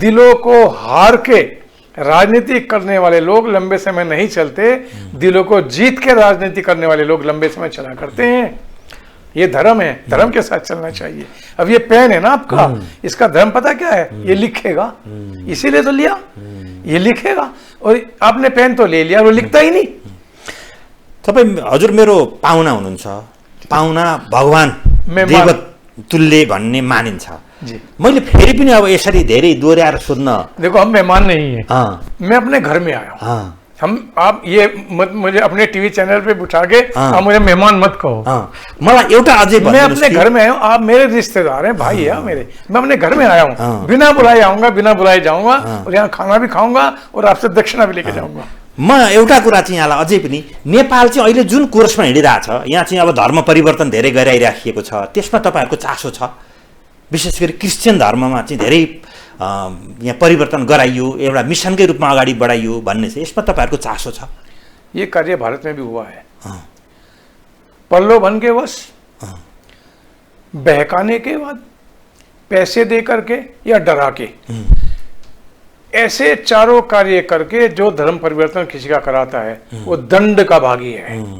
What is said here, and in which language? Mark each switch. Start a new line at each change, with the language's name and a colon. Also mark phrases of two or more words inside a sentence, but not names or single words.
Hindi: दिलों को हार के राजनीति करने वाले लोग लंबे समय नहीं चलते, दिलों को जीत के राजनीति करने वाले लोग लंबे समय चला करते हैं। ये धर्म है, धर्म के साथ चलना चाहिए। अब ये पेन है ना आपका, इसका धर्म पता क्या है? ये लिखेगा, इसीलिए तो लिया, ये लिखेगा। और आपने पेन तो ले लिया, वो लिखता ही नहीं।
Nepali: तपाईँ हजुर मेरो पाहुना हुनुहुन्छ, पाहुना भगवान देवत तुल्य भन्ने मानिन्छ। मैले फेरि पनि अब यसरी धेरै दोहोऱ्याएर सोध्न,
Hindi: देखो हम मेहमान नहीं है, मैं अपने घर में आया हूँ। आप ये मत मुझे अपने टीवी चैनल पे उठा के आप मुझे मेहमान मत कहो।
Nepali: मलाई एउटा अझै
Hindi: मैं अपने घर में आया हूँ, आप मेरे रिश्तेदार हैं, भाई है मेरे। मैं अपने घर में आया हूँ, बिना बुलाए आऊंगा, बिना बुलाए जाऊंगा, और यहाँ खाना भी खाऊंगा और आपसे दक्षिणा भी लेके जाऊंगा।
Nepali: म एउटा कुरा चाहिँ यहाँलाई अझै पनि, नेपाल चाहिँ अहिले जुन कोर्समा हिँडिरहेछ, यहाँ चाहिँ अब धर्म परिवर्तन धेरै गराइराखिएको छ, त्यसमा तपाईँहरूको चासो छ? विशेष गरी क्रिस्चियन धर्ममा चाहिँ धेरै यहाँ परिवर्तन गराइयो, एउटा मिसनकै रूपमा अगाडि बढाइयो भन्ने चाहिँ यसमा तपाईँहरूको चासो छ?
Hindi: ये कार्य भारत में भी हुआ है। प्रलोभन के वश, बहकाने के बाद, पैसे दे करके या डरा के, ऐसे चारों कार्य करके जो धर्म परिवर्तन किसी का कराता है वो दंड का भागी है।